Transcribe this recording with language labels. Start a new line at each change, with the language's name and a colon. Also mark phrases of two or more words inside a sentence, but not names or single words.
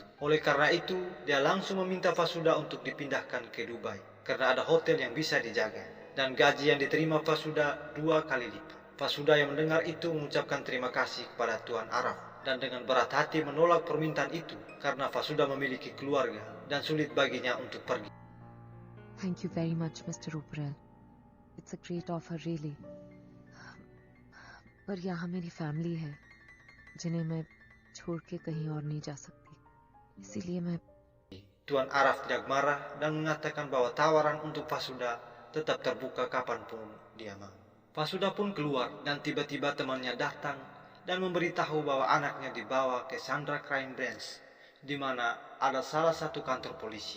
Indonesian: Oleh karena itu, dia langsung meminta Vasuda untuk dipindahkan ke Dubai, karena ada hotel yang bisa dijaga. Dan gaji yang diterima Vasuda 2 kali lipat. Vasuda yang mendengar itu mengucapkan terima kasih kepada Tuan Araf, dan dengan berat hati menolak permintaan itu, karena Vasuda memiliki keluarga dan sulit baginya untuk pergi.
English: thank you very much mister Uparel it's a great offer really
Hindi: पर यहाँ मेरी फैमिली है जिन्हें मैं छोड़ के कहीं और नहीं जा सकती इसीलिए मैं
Indonesian: Tuan Araf tidak marah dan mengatakan bahwa tawaran untuk Vasuda tetap terbuka kapanpun dia mau. Vasuda pun keluar dan tiba-tiba temannya datang dan memberitahu bahwa anaknya dibawa ke Sandra Crime Branch, di mana ada salah satu kantor polisi.